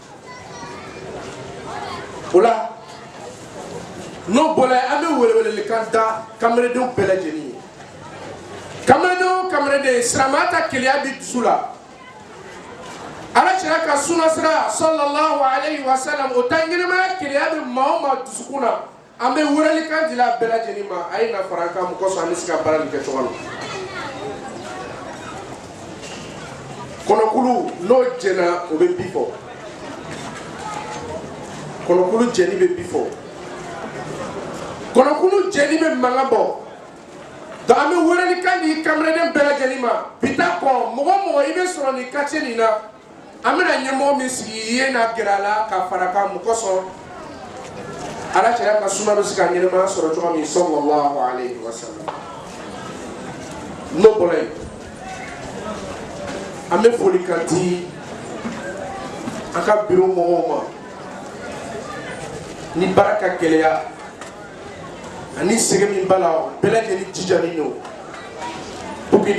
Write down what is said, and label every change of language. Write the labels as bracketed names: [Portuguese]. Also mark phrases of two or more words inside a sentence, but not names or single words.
[Bambara] o la n'o bɔra yen an bɛ weleweleli kan da kamelendenw bɛɛ lajɛlen ye kamelendenw kamelenden silamɛya ta keleya bi dusu la ala cira ka suna sira [Arabic] صلى الله عليه وسلم [Bambara] o ta ɲɛnɛmaya keleya bɛ maa o maa dusukun na an bɛ wɛrɛli kan dila bɛɛ lajɛlen ma a ye na fara an kan mun kosɔn an bɛ se ka baara nin kɛ cogo min kɔnɔkulu n'o jɛna o bɛ bi fɔ kɔnɔkulu jɛni bɛ bi fɔ kɔnɔkulu jɛni bɛ mankan bɔ donc an bɛ wɛrɛli kan di kamelenden bɛɛ lajɛlen ma bi ta kɔ mɔgɔ o mɔgɔ i bɛ sɔrɔ nin quartier nin na an bɛna ɲɛmɔgɔ min sigi i ye na gɛrɛ a la ka fara kan mun kosɔn ala caya ka suna bɛ se ka ɲɛnɛmaya sɔrɔ cogo min [Arabic] صلى الله عليه وسلم [Bambara] n'o bɔra yen an bɛ foli kan di an ka biro mɔgɔw ma ni baara ka gɛlɛya ani sɛgɛn min b'a la bɛɛ lajɛlen jijalen don [French] pour que